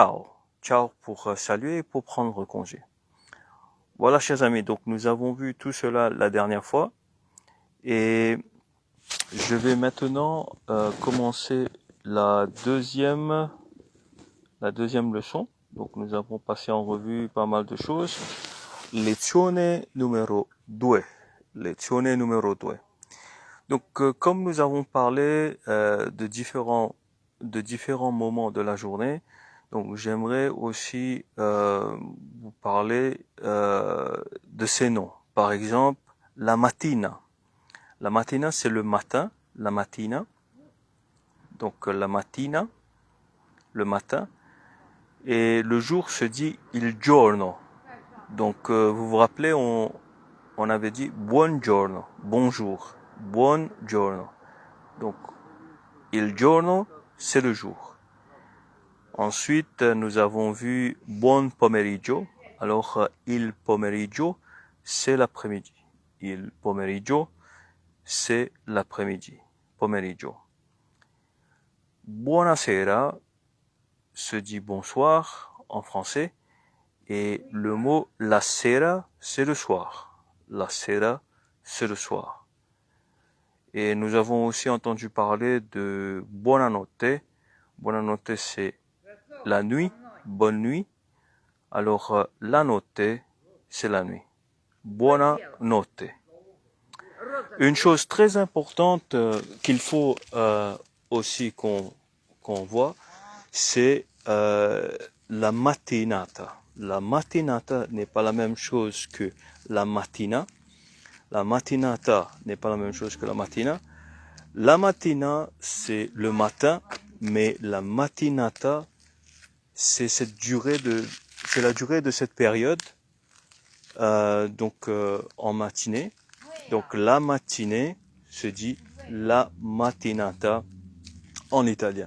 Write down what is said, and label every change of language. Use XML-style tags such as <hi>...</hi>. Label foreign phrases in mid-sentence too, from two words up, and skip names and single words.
<fr>Ciao pour saluer et pour prendre congé. Voilà, chers amis, donc nous avons vu tout cela la dernière fois et je vais maintenant commencer la deuxième leçon. Donc nous avons passé en revue pas mal de choses.</fr> <it>Lezione numero 2. Lezione numero 2.</it> <fr>Donc comme nous avons parlé de différents moments de la journée, donc j'aimerais aussi vous parler de ces noms.</fr> <it>Par exemple, la mattina. La mattina,</it> <fr>c'est le matin,</fr> <it>la mattina.</it> <fr>Donc</fr> <it>la mattina,</it> <fr>le matin. Et le jour se dit</fr> <it>il giorno.</it> <fr>Donc vous vous rappelez, on avait dit buongiorno, bonjour, buongiorno. Donc</fr> <it>il giorno,</it> <fr>c'est le jour. Ensuite, nous avons vu</fr> <it>buon pomeriggio. Alors il pomeriggio,</it> <fr>c'est l'après-midi.</fr> <it>Il pomeriggio,</it> <fr>c'est l'après-midi. Pomeriggio. Buonasera se dit bonsoir en français. Et le mot</fr> <it>la sera,</it> <fr>c'est le soir.</fr> <it>La sera,</it> <fr>c'est le soir. Et nous avons aussi entendu parler de buonanotte. Buonanotte, c'est la nuit, bonne nuit. Alors,</fr> <it>la notte,</it> <fr>c'est la nuit. Buonanotte. Une chose très importante qu'il faut aussi qu'on voit, c'est</fr> <it>la mattinata. La mattinata</it> <fr>n'est pas la même chose que</fr> <it>la mattina. La mattinata</it> <fr>n'est pas la même chose que</fr> <it>la mattina. La mattina,</it> <fr>c'est le matin, mais</fr> <it>la mattinata,</it> <fr>c'est la durée de cette période, donc en matinée. Donc la matinée se dit</fr> <it>la mattinata</it> <fr>en italien.</fr>